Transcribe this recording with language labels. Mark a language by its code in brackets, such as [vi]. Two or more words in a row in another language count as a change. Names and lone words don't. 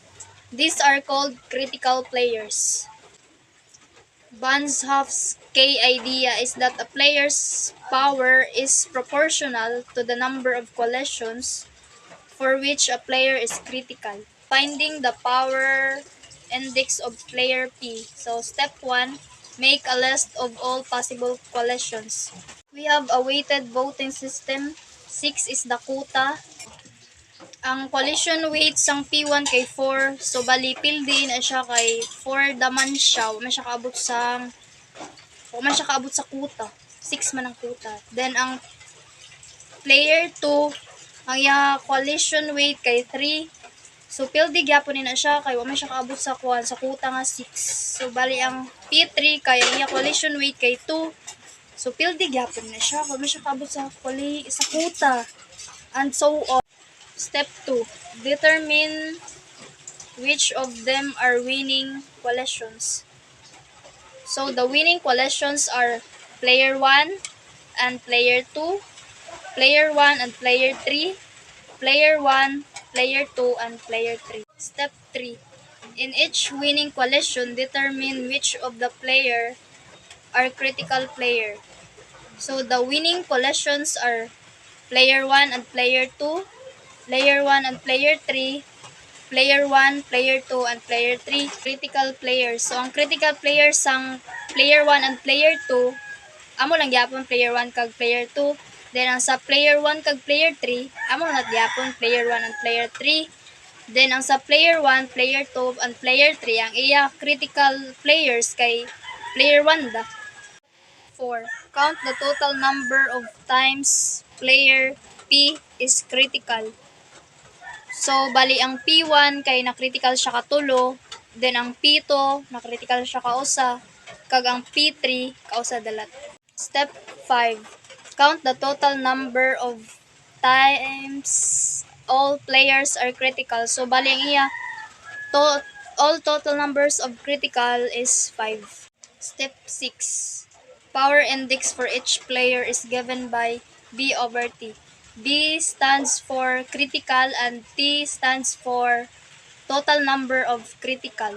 [en] These are called critical players. Banzhaf's key idea is that a player's power is proportional to the number of coalitions for which a player is critical. Finding the power index of player P. So step 1, make a list of all possible coalitions. We have a weighted voting system. 6 is the quota. Ang coalition weight sang P1 kay 4. [hil] So bali pildi na siya kay 4 daman siya. [ceb] Wa man siya kaabot sa quota. [hil] 6 man ang quota. Then ang player 2, ang iya [en] coalition weight [hil] kay 3. [ceb] So pildi gyapon ni na siya kay wa man siya kaabot sa kuan sa quota nga 6. [hil] So bali ang P3 kay ang iya coalition weight kay 2. [ceb] So pildi gyapon na siya kay wa man siya kaabot sa sa quota. [en] And so on. Step 2. Determine which of them are winning coalitions. So the winning coalitions are player 1 and player 2, player 1 and player 3, player 1, player 2, and player 3. Step 3. In each winning coalition, determine which of the player are critical player. So the winning coalitions are player 1 and player 2, player 1 and player 3, player 1, player 2, and player 3, critical players. [hil] So ang [en] critical players [hil] sang [en] player 1 and player 2, [hil] amo lang gyapon player 1 kag player 2. Then ang sa player 1 kag player 3, amo lang gyapon [en] player 1 and player 3. [hil] Then ang sa [en] player 1, player 2, and player 3, [hil] ang iya [en] critical players [hil] kay player 1 da. [en] 4. Count the total number of times player P is critical. So, [hil] bali ang P1 kay na-critical siya ka tulo, then ang P2 na-critical siya ka usa, kag ang P3 kausa dalat. [en] Step 5. Count the total number of times all players are critical. So, [hil] bali ang iya, [en] all total numbers of critical is 5. Step 6. Power index for each player is given by B over T. B stands for critical and T stands for total number of critical.